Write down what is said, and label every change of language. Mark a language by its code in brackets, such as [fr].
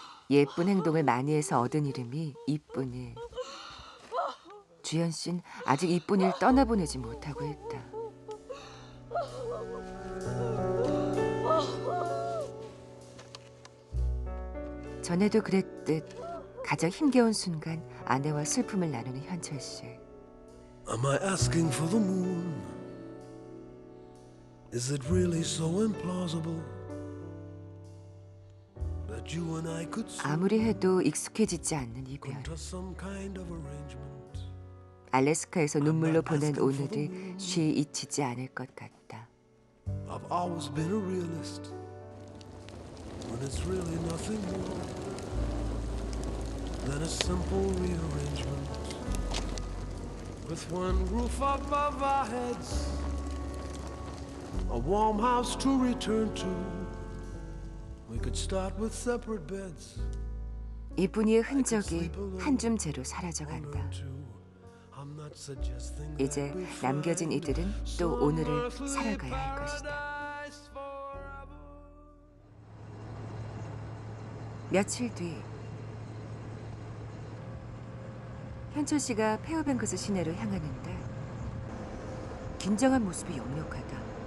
[ko] 예쁜 행동을 많이 해서 얻은 이름이 이쁜일. 주연 씨는 아직 이쁜이를 떠나보내지 못하고 있다. 전에도 그랬듯 가장 힘겨운 순간 아내와 슬픔을 나누는 현철 씨. [en] Am I asking for the moon? Is it really so implausible that you and I could [ko] 아무리 해도 익숙해지지 않는 이별. [en] come to some kind of arrangement? [ko] 알래스카에서 눈물로 보낸 오늘을 쉬이 잊히지 않을 것 같다. [en] I've always been a realist when it's really nothing more than a simple rearrangement with one roof above our heads, a warm house to return to. We could start with separate beds. [ko] 이쁜이의 흔적이 한 줌째로 사라져간다. [en] I'm not suggesting [ko] 이제 남겨진 이들은 또 오늘을 살아가야 할 것이다. 며칠 뒤 현철 씨가 페어뱅크스 시내로 향하는데 긴장한 모습이 역력하다.